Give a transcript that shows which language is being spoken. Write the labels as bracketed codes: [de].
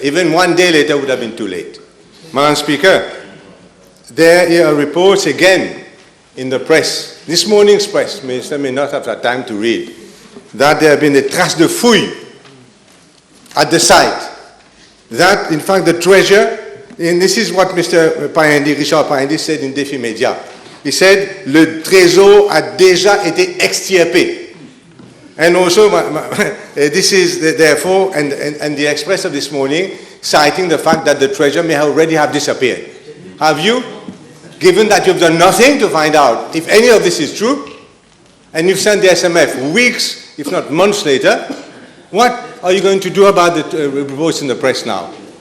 [en] Even 1 day later would have been too late. Madam Speaker, there are reports again in the press, this morning's press, Minister may not have had time to read, that there have been a [fr] trace de fouille [en] at the site. That, in fact, the treasure, and this is what Mr. Payendi, Richard Payendi said in Défi Média. He said, [fr] le trésor a déjà été extirpé. [en] And also, this is therefore, and the Express of this morning, citing the fact that the treasure may already have disappeared. Have you, given that you've done nothing to find out if any of this is true, and you've sent the SMF weeks, if not months later, what are you going to do about the reports in the press now?